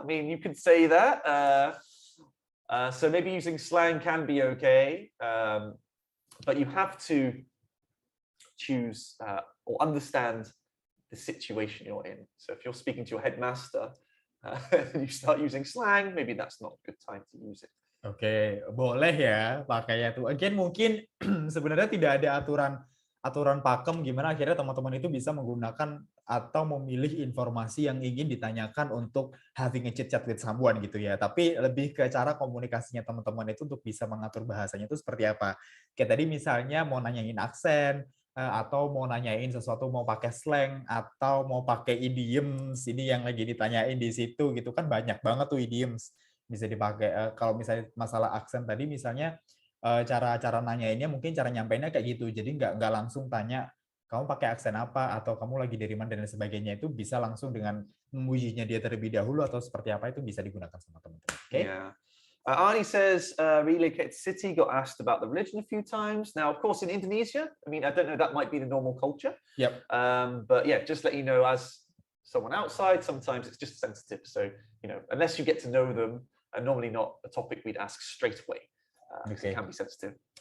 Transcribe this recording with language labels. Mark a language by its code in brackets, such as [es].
[en] I mean, you could say that. So maybe using slang can be okay, but you have to choose or understand the situation you're in. So if you're speaking to your headmaster, you start using slang, maybe that's not a good time to use it. [id] Oke, boleh ya pakainya tuh. Again, mungkin sebenarnya tidak ada aturan pakem gimana akhirnya teman-teman itu bisa menggunakan atau memilih informasi yang ingin ditanyakan untuk [en] having a chit chat with someone [id] gitu ya. Tapi lebih ke cara komunikasinya teman-teman itu untuk bisa mengatur bahasanya itu seperti apa. Kayak tadi misalnya mau nanyain aksen, atau mau nanyain sesuatu mau pakai slang atau mau pakai idioms ini yang lagi ditanyain di situ gitu kan banyak banget tuh idioms bisa dipakai. Kalau misalnya masalah aksen tadi misalnya cara nanyainnya mungkin cara nyampeinnya kayak gitu jadi nggak langsung tanya kamu pakai aksen apa atau kamu lagi dari mana dan sebagainya itu bisa langsung dengan memujinya dia terlebih dahulu atau seperti apa itu bisa digunakan sama teman-teman. Oke? [en] Yeah. Arnie says, relocated to city, got asked about the religion a few times. Now, of course, in Indonesia, I mean, I don't know, that might be the normal culture. Yep. But yeah, just let you know, as someone outside, sometimes it's just sensitive. So, you know, unless you get to know them, normally not a topic we'd ask straight away. It can be sensitive.